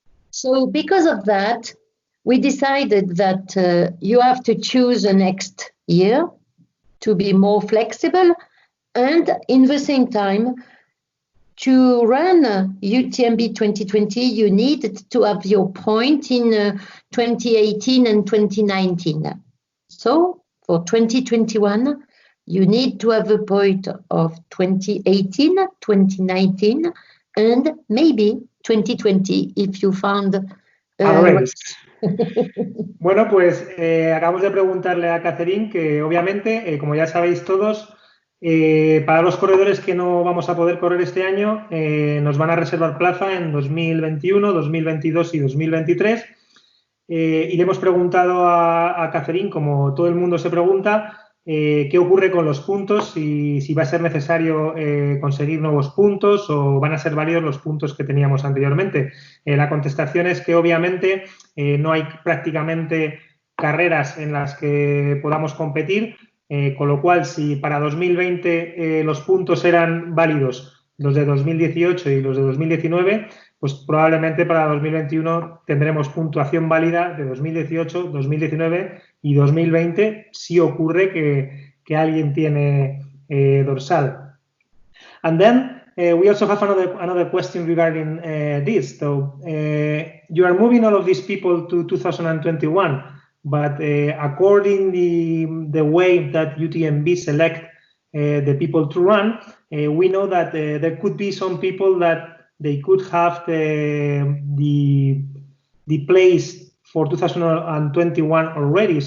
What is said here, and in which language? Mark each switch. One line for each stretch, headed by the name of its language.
English: So because of that, we decided that you have to choose the next year to be more flexible, and in the same time, to run UTMB 2020, you need to have your point in 2018 and 2019. So for 2021, you need to have a point of 2018, 2019, and maybe 2020 if you found a race.
Spanish: Bueno, pues acabamos de preguntarle a Catherine que obviamente, como ya sabéis todos, para los corredores que no vamos a poder correr este año, nos van a reservar plaza en 2021, 2022 y 2023. Y le hemos preguntado a Catherine, como todo el mundo se pregunta, qué ocurre con los puntos y si va a ser necesario conseguir nuevos puntos o van a ser válidos los puntos que teníamos anteriormente. La contestación es que obviamente no hay prácticamente carreras en las que podamos competir. Con lo cual, si para 2020 los puntos eran válidos los de 2018 y los de 2019, pues probablemente para 2021 tendremos puntuación válida de 2018, 2019 y 2020 si ocurre que alguien tiene dorsal.
English: And then we also have another question regarding this. So you are moving all of these people to 2021, but according the way that UTMB select the people to run, we know that there could be some people that they could have the place for 2021 already.